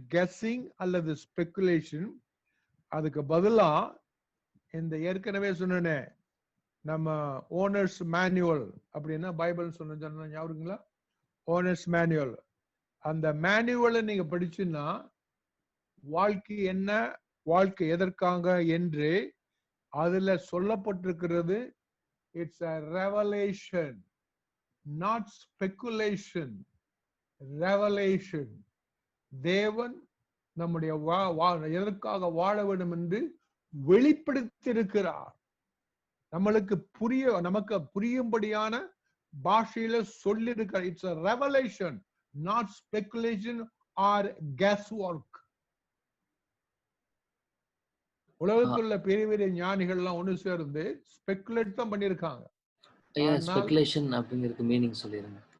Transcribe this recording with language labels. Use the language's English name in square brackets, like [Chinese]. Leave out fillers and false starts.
[Tamil] Guessing அல்லது speculation. அதுக்கு பதிலா இந்த ஏற்கனவே சொன்னே நம்ம ஓனர்ஸ் மேனுவல் அப்படின்னா பைபிள் சொன்ன ஞாபகங்களா? Owners manual. அந்த மேனுவலை நீங்க படிச்சுன்னா வாழ்க்கை என்ன, வாழ்க்கை எதற்காக என்று அதுல சொல்லப்பட்டிருக்கிறது. [English] It's a revelation, not speculation. revelation. [Tamil] தேவன் நம்முடைய எதற்காக வாழ வேண்டும் என்று வெளிப்படுத்தியிருக்கிறார். நமக்கு புரியும்படியான பாஷையில சொல்லியிருக்கிறார். [English] It's a revelation, not speculation or guesswork. [Tamil] உலகத்துல பெரிய பெரிய ஞானிகள் எல்லாம் ஒண்ணு சேர்ந்து ஸ்பெகுலேட் தான் பண்ணிருக்காங்க. ஸ்பெகுலேஷன் அப்படிங்கிறது மீனிங் சொல்லிருங்க.